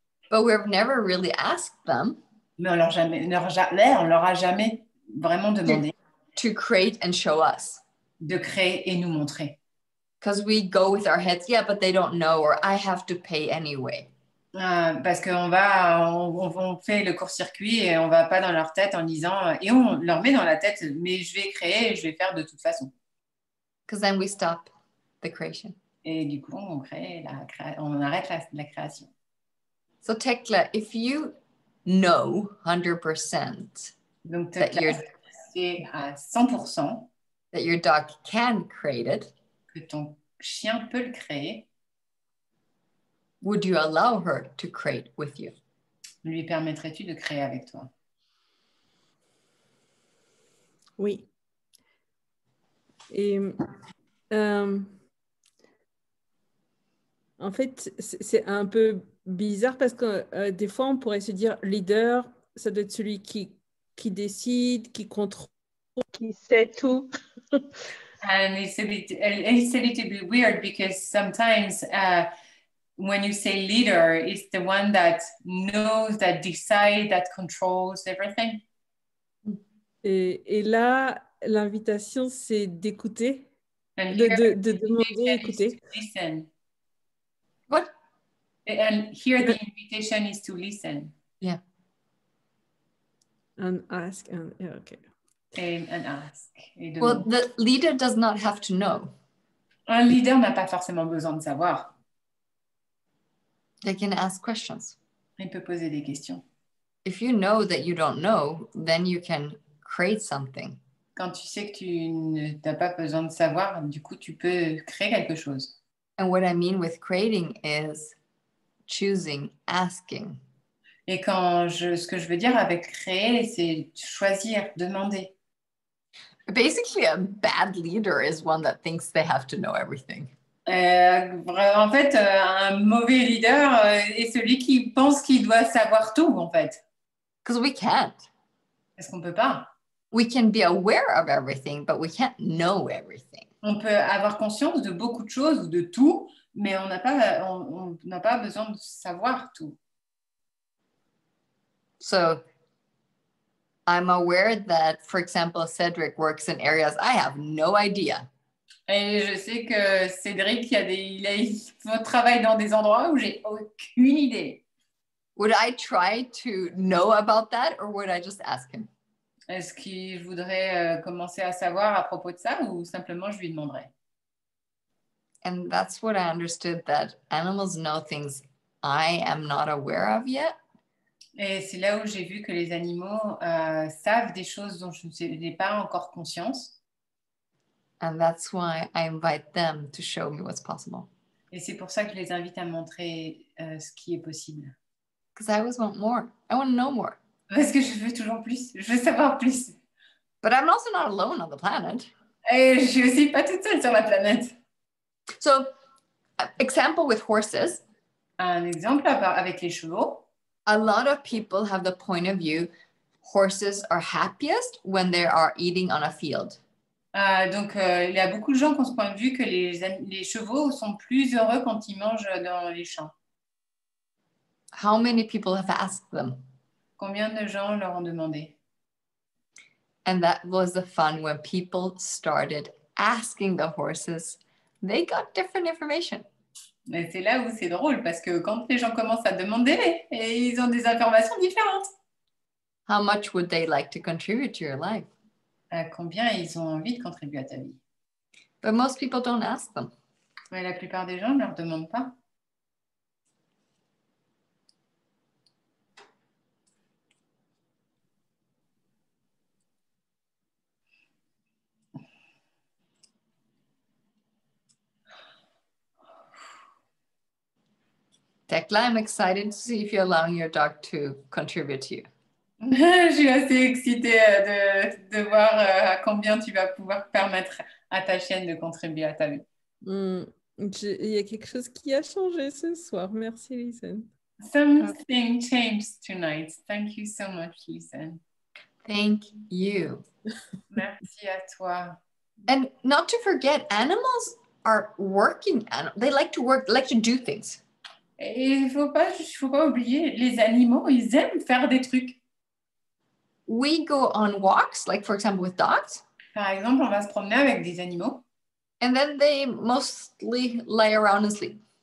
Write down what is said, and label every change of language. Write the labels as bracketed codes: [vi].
[en] But we've never really asked them [fr] mais on leur a jamais vraiment demandé [en] to create and show us. [fr] de créer et nous montrer. [en] Because we go with our heads, yeah, but they don't know, or I have to pay anyway. [fr] Parce qu'on fait le court-circuit et on va pas dans leur tête en disant et on leur met dans la tête mais je vais créer et je vais faire de toute façon. [en] Because then we stop the creation. [fr] Et du coup on arrête la création. [en] So Tekla, if you know 100% [fr] Donc [en] that [fr] c'est à 100% [en] that your dog can create it, [fr] que ton chien peut le créer, [en] would you allow her to create with you? [fr] lui permettrais-tu de créer avec toi? Oui. Et en fait, c'est un peu bizarre parce que des fois, on pourrait se dire leader, ça doit être celui qui décide, qui contrôle, qui sait tout. [en] And it's a little bit weird because sometimes when you say leader, it's the one that knows, that decides, that controls everything. [fr] Et là, l'invitation, c'est d'écouter, [en] And [fr] de demander, écouter. [en] Listen. What? And here the invitation is to listen. Yeah. And ask, and yeah, okay. And ask. Well, the leader does not have to know. [fr] Un leader n'a pas forcément besoin de savoir. [en] They can ask questions. [fr] Il peut poser des questions. [en] If you know that you don't know, then you can create something. [fr] Quand tu sais que tu n'as pas besoin de savoir, du coup, tu peux créer quelque chose. [en] And what I mean with creating is choosing, asking. [fr] Et ce que je veux dire avec créer, c'est choisir, demander. [en] Basically, a bad leader is one that thinks they have to know everything. [fr] En fait, un mauvais leader est celui qui pense qu'il doit savoir tout, en fait. [en] Because we can't. [fr] Parce qu'on ne peut pas. [en] We can be aware of everything, but we can't know everything. [fr] On peut avoir conscience de beaucoup de choses ou de tout, mais on n'a pas besoin de savoir tout. [en] So I'm aware that, for example, Cedric works in areas I have no idea. [fr] Et je sais que Cédric, il travaille dans des endroits où j'ai aucune idée. [en] Would I try to know about that or would I just ask him? [fr] Est-ce qu'il voudrait commencer à savoir à propos de ça ou simplement je lui demanderai? [en] And that's what I understood, that animals know things I am not aware of yet. [fr] Et c'est là où j'ai vu que les animaux savent des choses dont je n'ai pas encore conscience. [en] And that's why I invite them to show me what's possible. [fr] Et c'est pour ça que je les invite à me montrer ce qui est possible. [en] Because I always want more. I want to know more. [fr] Parce que je veux toujours plus. Je veux savoir plus. [en] But I'm also not alone on the planet. [fr] Et je suis aussi pas toute seule sur la planète. [en] So, example with horses. [fr] Un exemple avec les chevaux. [en] A lot of people have the point of view horses are happiest when they are eating on a field. [fr] Donc, il y a beaucoup de gens qui ont ce point de vue que les chevaux sont plus heureux quand ils mangent dans les champs. [en] How many people have asked them? [fr] Combien de gens leur ont demandé? [en] And that was the fun when people started asking the horses. They got different information. [fr] Mais c'est là où c'est drôle parce que quand les gens commencent à demander, et ils ont des informations différentes. [en] How much would they like to contribute to your life? [fr] Combien ils ont envie de contribuer à ta vie? [en] But most people don't ask them. [fr] Mais la plupart des gens ne leur demandent pas. [en] Tekla, I'm excited to see if you're allowing your dog to contribute to you. [fr] Je suis assez excitée de voir à combien tu vas pouvoir permettre à ta chienne de contribuer à ta vie. Il y a quelque chose qui a changé ce soir. Merci, Lisen. [en] Something changed tonight. Thank you so much, Lisen. Thank you. [fr] Merci à toi. [en] And not to forget, animals are working. They like to work, like to do things. [fr] Et il faut pas oublier, les animaux, ils aiment faire des trucs. [en] We go on walks, like for example with dogs. [fr] Par exemple, on va se promener avec des animaux. [en] And then they mostly lay around and sleep.